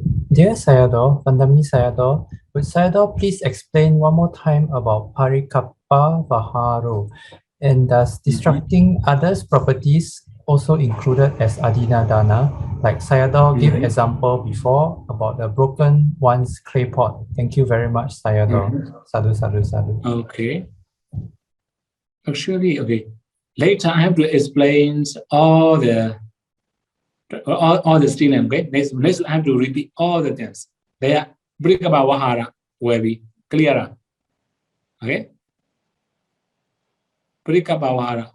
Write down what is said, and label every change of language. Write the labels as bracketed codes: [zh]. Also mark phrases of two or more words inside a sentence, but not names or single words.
[en] Dear Sayadaw, Vandami Sayadaw, would Sayadaw please explain one more time about [pi] Parikappa Vaharo? [en] And does destructing others' properties also included as Adinadana? Like Sayadaw gave example before about the broken one's clay pot. Thank you very much, Sayadaw. [pi] Sadhu, sadhu, sadhu. [en] Okay. Actually, okay. Later I have to explain all the stealing, okay? Next I have to repeat all the things. They are [pi] Parikappa Vahara [en] will be clearer. Okay? [pi] Parikappa Vahara.